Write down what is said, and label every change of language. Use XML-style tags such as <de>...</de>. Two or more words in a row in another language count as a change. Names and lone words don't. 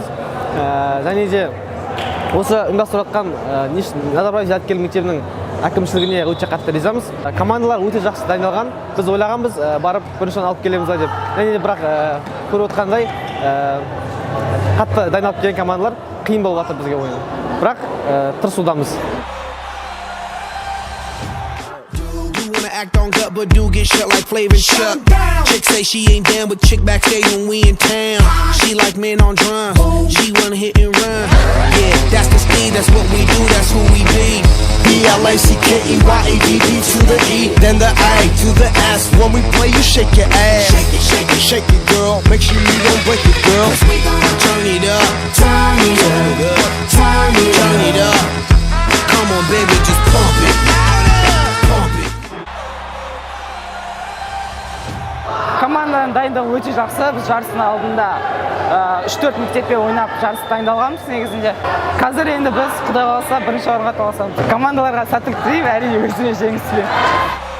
<kk>Және де осы ұйымдастырып жатқан Назарбаев зияткерлік мектебінің әкімшілігіне өте қатты ризамыз. Командалар өте жақсы дайындалған. Біз ойлағанбыз барып бірінші алып келеміз деп. Және де бірақ көріп отқандай қатты дайындалып келген командалар қиын болып жатыр бізге ойын. Бірақ тырысудамыз.</kk> <en>Act on gut, but do get shut like Flavor Chuck. Chick say she ain't down, but chick backstage when we in town. She like men on drums, she wanna hit and run. Yeah, that's the speed, that's what we do, that's who we be. B-L-A-C-K-E-Y-A-D-D to the E, then the A to the S. When we play, you shake your ass. Shake it, shake it, shake it, girl. Make sure you don't break it, girl. Turn it up, turn it up, turn it up. Come on, baby, just pump it.</en> <kk>Команданың дайындығы өте жақсы. Біз жарыстың алдында 3-4 мектеппен ойнап жарыс дайындалғанбыз негізінде. Қазір енді біз Құдай қаласа бірінші орынға таласамыз. Командаларға сәттілік тілеймін, әрине өзіме жеңіс тілеймін.</kk>